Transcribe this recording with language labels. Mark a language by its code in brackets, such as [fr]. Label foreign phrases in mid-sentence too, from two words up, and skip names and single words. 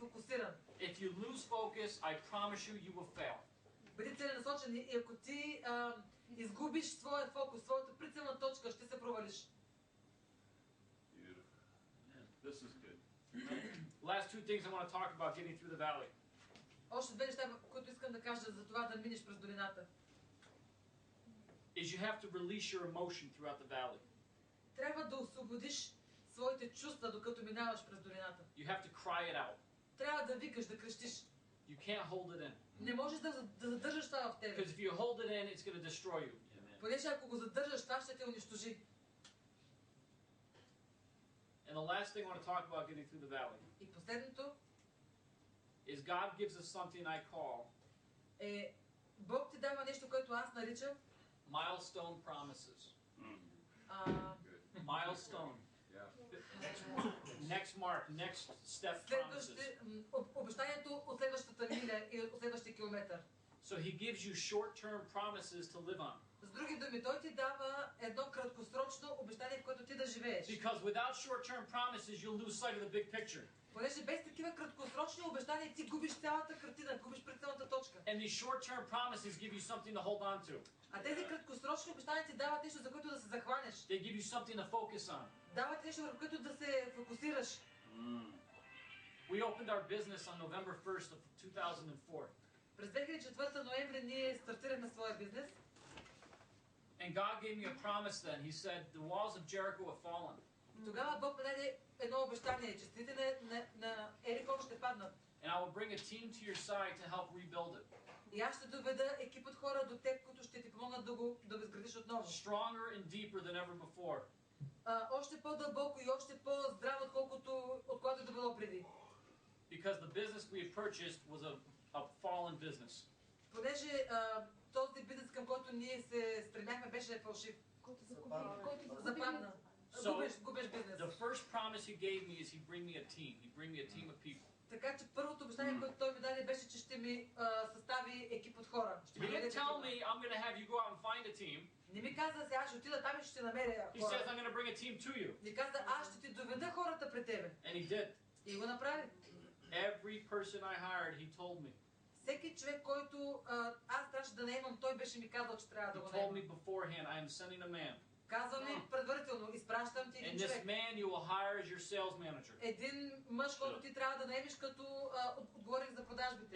[bg] фокусиран. [en] If you lose focus, I promise you, you will fail. [bg] Бъди целенасочен и ако ти изгубиш своя фокус, своята прицелна точка, ще се провалиш. [en] This is good. Last two things I want to talk about getting through the valley. [bg] Още две неща, които искам да кажа за това да минеш през долината. [en] Is you have to release your emotion throughout the valley. [bg] Трябва да освободиш своите чувства, докато минаваш през долината. [en] You have to cry it out. [bg] Трябва да викаш, да крещиш. [en] You can't hold it in. [bg] Не можеш да задържаш това в тебе. [en] Because if you hold it in, it's going to destroy you. [bg] Понеже ако го задържаш, това ще те унищожи. [en] And the last thing I want to talk about getting through the valley [bg] И последното [en] is God gives us something I call [bg] Бог ти дава нещо, което аз наричам [en] milestone promises. Milestone. Next mark, next step promises. [bg] Обещанието от следващата миля и от следващия километър. [en] So he gives you short-term promises to live on. [bg] С други думи, той ти дава едно краткосрочно обещание, в което ти да живееш. [en] Because without short-term promises, you'll lose sight of the big picture. [bg] Понеже без такива краткосрочни обещания ти губиш цялата картина, губиш прицелната точка. [en] And these short-term promises give you something to hold on to. [bg] А тези краткосрочни обещания ти дават нещо, за което да се захванеш. [en] They give you something to focus on. [bg] Дават нещо, върху което да се фокусираш. [en] We opened our business on November 1st of 2004. [bg] През 2004 ноември ние стартирахме своя бизнес. [en] And God gave me a promise then. He said, the walls of Jericho have fallen. [bg] Тогава Бог ми даде едно обещание, че стените на Ерихо ще паднат. [en] And I will bring a team to your side to help rebuild it. [bg] И аз ще доведа екип от хора до теб, които ще ти помогнат да го изградиш отново. [en] Stronger and deeper than ever before. [bg] Още по-дълбоко и още по-здраво, отколкото да било преди. [en] Because the business we had purchased was a fallen business. [bg] Понеже този бизнес, към който ние се стремяхме, беше фалшив. Който западна. Губеш бизнес. [en] The first promise he gave me is he'd bring me a team. He'd bring me a team of people. [bg] Така че първото обещание, което той ми даде, беше, че ще ми състави екип от хора. [en] He didn't tell me I'm going to have you go out and find a team. [bg] Не ми каза, сега ще отида там и ще намеря [en] He says [bg] хора. [en] I'm going to bring a team to you. [bg] Ми каза, аз ще ти доведа хората пред тебе. [en] And he did. [bg] И го направи. [en] Every person I hired, he told me. [bg] Всеки човек, който аз трябваше да наемам, той беше ми казал, че трябва да го [en] He told me [bg] наемам. [en] beforehand, I am sending a man. [bg] Казва ми предварително, изпращам ти [en] And [bg] един [en] this [bg] човек. [en] man you will hire as your sales manager. [bg] Един мъж, който ти трябва да наемеш като отговорник за продажбите.